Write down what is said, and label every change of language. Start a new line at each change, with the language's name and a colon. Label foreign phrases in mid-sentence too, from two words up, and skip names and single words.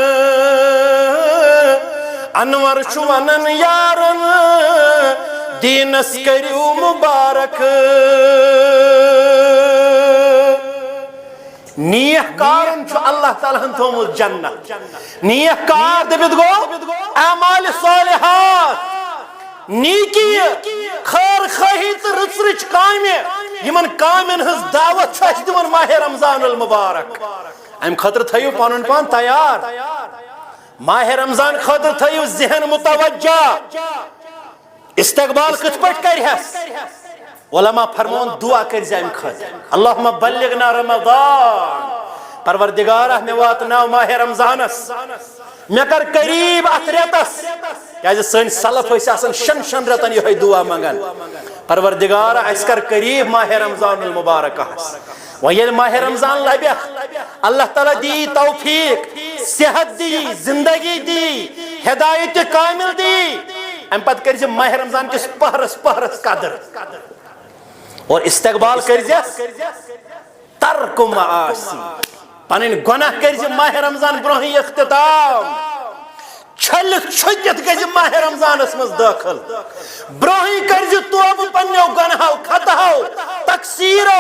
Kashmiri: انور چھُ ونان یارن دیٖنس کٔرِو مُبارک نیک کارن چھُ اللہ تعالیٰ ہن تھوٚومُت جنت نیک کار دٔپِتھ گوٚو اعمال صالحات نیکی خیر خواہی تہٕ رٕژ رٕچ کامہِ یِمن کامٮ۪ن ہٕنٛز دعوت چھُ اَسہِ دِوان ماہِ رمضان المبارک امہِ خٲطرٕ تھٲیِو پنُن پان تیار ماہِ رمضان خٲطرٕ تھٲیِو ذہن متوجہ استقبال کِتھ پٲٹھۍ کرِہس علماء فرمون دعا کرزِ امہِ خٲطرٕ
Arabic: اللہُمہ بلغنا رمضان
Kashmiri: پروردگارہ مےٚ واتناو ماہِ رمضانس مےٚ کر قریٖب اتھ رٮ۪تس کیازِ سٲنۍ سلف ٲسۍ آسان 6 رٮ۪تن یِہوٚے دعا منگان پروردگارہ اسہِ کر قریٖب ماہِ رمضان المبارکہس وۄنۍ ییٚلہِ ماہِ رمضان لبٮ۪کھ اللہ تعالیٰ دی توفیق صحت دی زندگی دی ہدایت کامل دی امہِ پتہٕ کٔرزِ ماہِ رمضان کِس پہرس قدر اور استقبال کرزیس ترک معاصی پنٕنۍ گۄناہ کرزِ ماہِ رمضان برونٛہٕے اختتام چھٔلِتھ چھُکِتھ گژھِ ماہِ رمضانس منٛز دٲخل برونٛہٕے کرزِ توبہٕ پننیو گۄناہو خطاہو تقصیٖرو